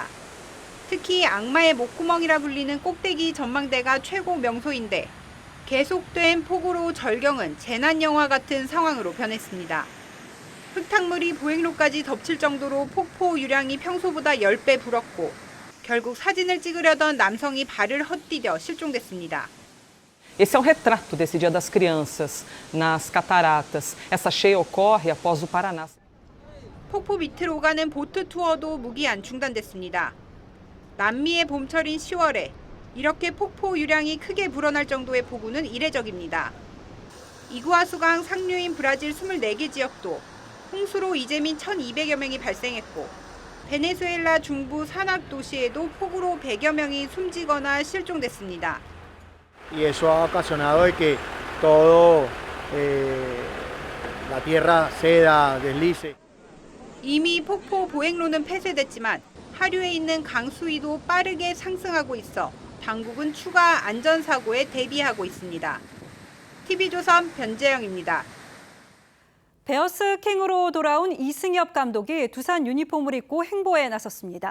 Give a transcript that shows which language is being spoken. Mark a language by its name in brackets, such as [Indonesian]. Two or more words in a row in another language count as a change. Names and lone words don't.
[Korean] 특히 악마의 목구멍이라 불리는 꼭대기 전망대가 최고 명소인데 계속된 폭우로 절경은 재난 영화 같은 상황으로 변했습니다. 흙탕물이 보행로까지 덮칠 정도로 폭포 유량이 평소보다 10배 불었고 결국 사진을 찍으려던 남성이 발을 헛디뎌 실종됐습니다. [Portuguese] Esse é um retrato desse Dia das Crianças nas cataratas. Essa cheia ocorre após o Paraná. [Korean] 폭포 밑을 오가는 보트 투어도 무기한 중단됐습니다. 남미의 봄철인 10월에 이렇게 폭포 유량이 크게 불어날 정도의 폭우는 이례적입니다. 이구아수강 상류인 브라질 24개 지역도 홍수로 이재민 1,200여 명이 발생했고 베네수엘라 중부 산악 도시에도 폭우로 100여 명이 숨지거나 실종됐습니다. [Spanish] Y eso ha ocasionado de que todo la tierra ceda, deslice. [Korean] 이미 폭포 보행로는 폐쇄됐지만 하류에 있는 강수위도 빠르게 상승하고 있어 당국은 추가 안전사고에 대비하고 있습니다. TV조선 변재영입니다. 베어스 킹으로 돌아온 이승엽 감독이 두산 유니폼을 입고 행보에 나섰습니다.